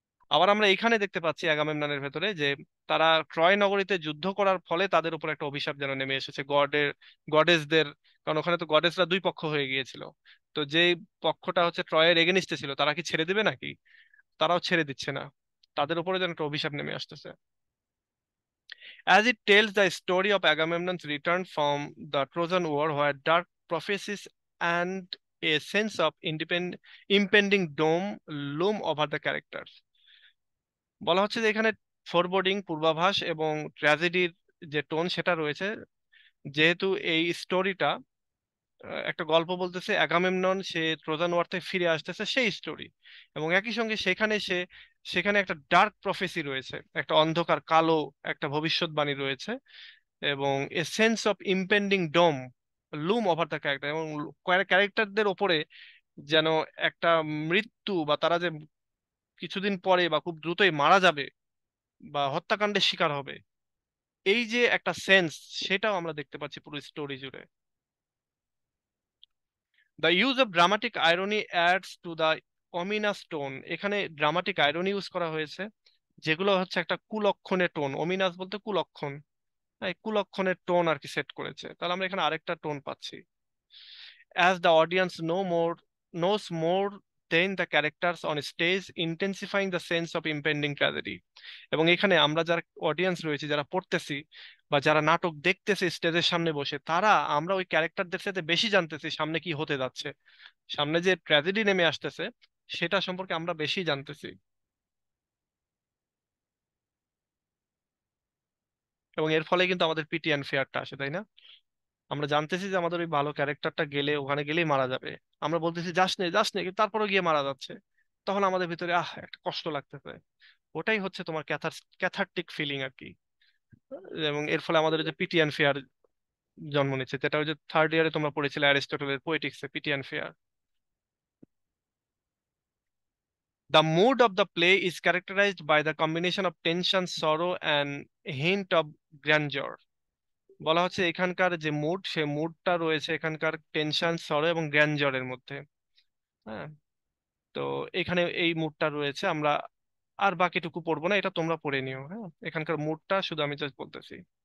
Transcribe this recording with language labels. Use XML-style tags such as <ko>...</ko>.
<bn>আবার আমরা এখানে দেখতে পাচ্ছি আগামেমননের ভেতরে যে তারা ট্রয় নগরীতে যুদ্ধ করার ফলে তাদের উপর একটা অভিশাপ যেন নেমে এসেছে গডেসদের। কারণ ওখানে তো গডেসরা দুই পক্ষ হয়ে গিয়েছিল। তো যেই পক্ষটা হচ্ছে ট্রয়ের এগেনিস্টে ছিল, তারা কি ছেড়ে দিবে নাকি? তারাও ছেড়ে দিচ্ছে না, তাদের উপরে যেন একটা অভিশাপ নেমে আসতেছে।</bn> <en>As it tells the story of Agamemnon's return from the Trojan War, where dark prophecies and a sense of impending doom loom over the characters.</en> <bn>বলা হচ্ছে যে এখানে ফোরবোর্ডিং, পূর্বাভাস এবং ট্র্যাজেডির যে টোন সেটা রয়েছে। যেহেতু এই স্টোরিটা একটা গল্প বলতেছে, অ্যাগামেমনন সে ট্রোজান ওয়ার থেকে ফিরে আসতেছে সেই স্টোরি, এবং একই সঙ্গে সেখানে একটা ডার্ক প্রফেসি রয়েছে, একটা অন্ধকার কালো একটা ভবিষ্যৎবাণী রয়েছে, এবং</bn> <en>a sense of impending doom loom over the character,</en> <bn>এবং ক্যারেক্টারদের ওপরে যেন একটা মৃত্যু বা তারা যে কিছুদিন পরে বা খুব দ্রুতই মারা যাবে বা হত্যাকাণ্ডের শিকার হবে, এই যে একটা সেন্স, সেটাও আমরা দেখতে পাচ্ছি পুরো স্টোরি জুড়ে।</bn> <en>The use of dramatic irony adds to the ominous tone.</en> <bn>এখানে ড্রামাটিক আইরনি ইউজ করা হয়েছে, যেগুলো হচ্ছে একটা কুলক্ষণের টোন। অমিনাস বলতে কুলক্ষণ, এই কুলক্ষণের টোন আর কি সেট করেছে। তাহলে আমরা এখানে আরেকটা টোন পাচ্ছি।</bn> <en>As the audience knows more than the characters on stage, intensifying the sense of impending tragedy.</en> <bn>এবং এখানে আমরা যারা অডিয়েন্স রয়েছে, যারা পড়তেছি বা যারা নাটক দেখতেছি স্টেজের সামনে বসে, তারা আমরা ওই ক্যারেক্টারদের সাথে বেশি জানতেছি সামনে কি হতে যাচ্ছে, সামনে যে ট্র্যাজেডি নেমে আসতেছে সেটা সম্পর্কে আমরা বেশি জানতেছি। এবং এর ফলে কিন্তু আমাদের পিটিএন ফেয়ারটা আসে, তাই না? আমরা জানতেছি যে আমাদের ওই ভালো ক্যারেক্টারটা গেলে, ওখানে গেলেই মারা যাবে, আমরা বলতেছি যাস নে, কিন্তু তারপরে গিয়ে মারা যাচ্ছে। তখন আমাদের ভিতরে একটা কষ্ট লাগতেছে। ওটাই হচ্ছে তোমার ক্যাথার্টিক ফিলিং আর কি। এবং এর ফলে আমাদের যে পিটিএন ফেয়ার জন্ম নিচ্ছে, যেটা ওই যে থার্ড ইয়ারে তোমরা পড়েছিলে অ্যারিস্টটলের পোয়েটিক্সে, পিটিএন fair.</bn> <en>The mood of the play is characterized by the combination of tension, sorrow, and a hint of grandeur.</en> <bn>বলা হচ্ছে এখানকার যে মুড, সে মুডটা রয়েছে এখানকার টেনশন, সরো এবং গ্র্যান্ডজরের মধ্যে। হ্যাঁ, তো এখানে এই মুডটা রয়েছে। আমরা আর বাকিটুকু পড়বো না, এটা তোমরা পড়ে নিও। হ্যাঁ, এখানকার মুডটা শুধু আমি জাস্ট বলতেছি।</bn>